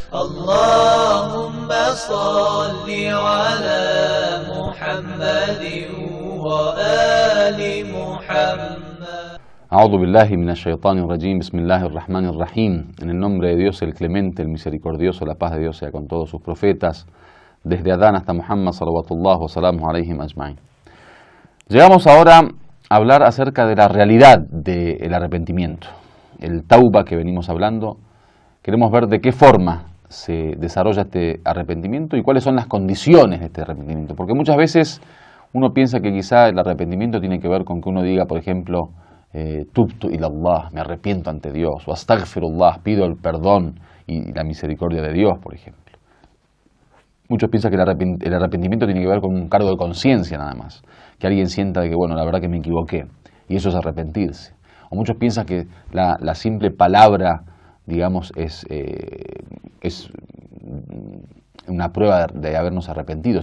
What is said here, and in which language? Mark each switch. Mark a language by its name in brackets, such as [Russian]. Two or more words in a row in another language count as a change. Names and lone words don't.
[Arabic] اللهم صل على محمد وآل محمد. أعوذ بالله من الشيطان الرجيم، بسم الله الرحمن الرحيم. [Spanish] En el nombre de Dios, el clemente, el misericordioso, la paz de Dios sea con todos sus profetas, desde Adán hasta Muhammad, [Arabic] صلوات الله وسلام عليهم أجمعين. [Spanish] Llegamos ahora a hablar acerca de la realidad del arrepentimiento, el tauba que venimos hablando. Queremos ver de qué forma se desarrolla este arrepentimiento y cuáles son las condiciones de este arrepentimiento, porque muchas veces uno piensa que quizá el arrepentimiento tiene que ver con que uno diga, por ejemplo, [Arabic] تبت إلى الله, [Spanish] me arrepiento ante Dios, o astaghfirullah, pido el perdón y la misericordia de Dios, por ejemplo. Muchos piensan que el arrepentimiento tiene que ver con un cargo de conciencia nada más, que alguien sienta de que, bueno, la verdad que me equivoqué, y eso es arrepentirse. O muchos piensan que la simple palabra, digamos, es una prueba de habernos arrepentido.